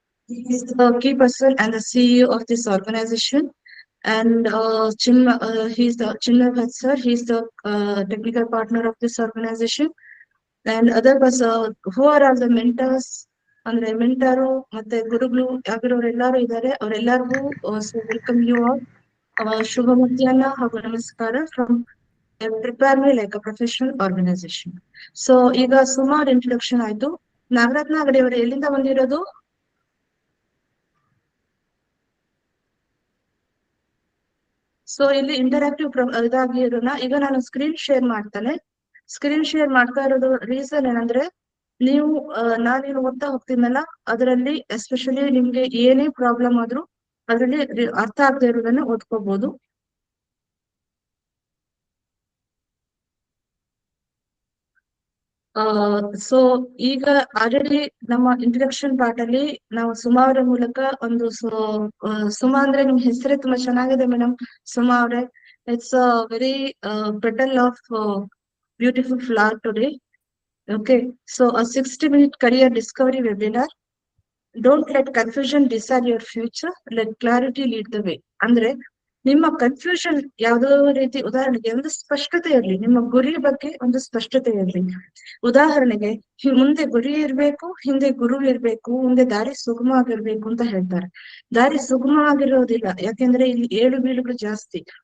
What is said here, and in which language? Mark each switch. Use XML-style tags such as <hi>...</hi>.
<en>He is the key person and the CEO of this organization. And he's the Chinmay Bhatt sir. He's the technical partner of this organization. And other who are all the mentors,</en> <kn>ಅಂದ್ರೆ mentor ಮತ್ತೆ ಗುರುಗಳು ಆಗಿರೋರೆಲ್ಲರೂ ಇದ್ದಾರೆ. ಅವರೆಲ್ಲರಿಗೂ</kn> <en>Welcome you all.</en> <kn>ಶುಭ ಮಧ್ಯಾಹ್ನ ಹಾಗೂ ನಮಸ್ಕಾರ from prepare me like a professional organisation. So ಈಗ ಸುಮಾರು ಇಂಟ್ರೊಡಕ್ಷನ್ ಆಯ್ತು. ನಾಗರತ್ನ ಅವರೇ ಎಲ್ಲಿಂದ ಬಂದಿರೋದು? ಸೊ ಇಲ್ಲಿ ಇಂಟರಾಕ್ಟಿವ್ ಇದಾಗಿ ಇರೋಣ. ಈಗ ನಾನು ಸ್ಕ್ರೀನ್ ಶೇರ್ ಮಾಡ್ತಾನೆ. ಸ್ಕ್ರೀನ್ ಶೇರ್ ಮಾಡ್ತಾ ಇರೋದು ರೀಸನ್ ಏನಂದ್ರೆ, ನೀವು ನಾನೇನು ಓದ್ತಾ ಹೋಗ್ತೀನಲ್ಲ, ಅದರಲ್ಲಿ ಎಸ್ಪೆಷಲಿ ನಿಮ್ಗೆ ಏನೇ ಪ್ರಾಬ್ಲಮ್ ಆದ್ರೂ ಅದರಲ್ಲಿ ಅರ್ಥ ಆಗದೆ ಇರೋದನ್ನ ಓದ್ಕೋಬಹುದು. ಸೊ ಈಗ ಆಲ್ರೆಡಿ ನಮ್ಮ ಇಂಟ್ರಡಕ್ಷನ್ ಪಾರ್ಟ್ ಅಲ್ಲಿ ನಾವು ಸುಮಾ ಅವರ ಮೂಲಕ ಒಂದು ಸುಮಾ ಅಂದ್ರೆ ನಿಮ್ ಹೆಸರೇ ತುಂಬಾ ಚೆನ್ನಾಗಿದೆ ಮೇಡಮ್.</kn> <en>ಸುಮಾ ಅವರೇ, it's a very petal of beautiful flower today. Okay, so a 60-minute career discovery webinar. Don't let confusion decide your future. Let clarity lead the way.</en> <kn>ಅಂದ್ರೆ ನಿಮ್ಮ ಕನ್ಫ್ಯೂಷನ್ ಯಾವುದೋ ರೀತಿ, ಉದಾಹರಣೆಗೆ ಒಂದು ಸ್ಪಷ್ಟತೆ ಇರಲಿ, ನಿಮ್ಮ ಗುರಿ ಬಗ್ಗೆ ಒಂದು ಸ್ಪಷ್ಟತೆ ಇರಲಿ. ಉದಾಹರಣೆಗೆ ಮುಂದೆ ಗುರಿ ಇರ್ಬೇಕು, ಹಿಂದೆ ಗುರು ಇರ್ಬೇಕು, ಮುಂದೆ ದಾರಿ ಸುಗಮ ಆಗಿರ್ಬೇಕು ಅಂತ ಹೇಳ್ತಾರೆ. ದಾರಿ ಸುಗಮ ಆಗಿರೋದಿಲ್ಲ, ಯಾಕೆಂದ್ರೆ ಇಲ್ಲಿ ಏಳು ಬೀಳುಗಳು ಜಾಸ್ತಿ.</kn>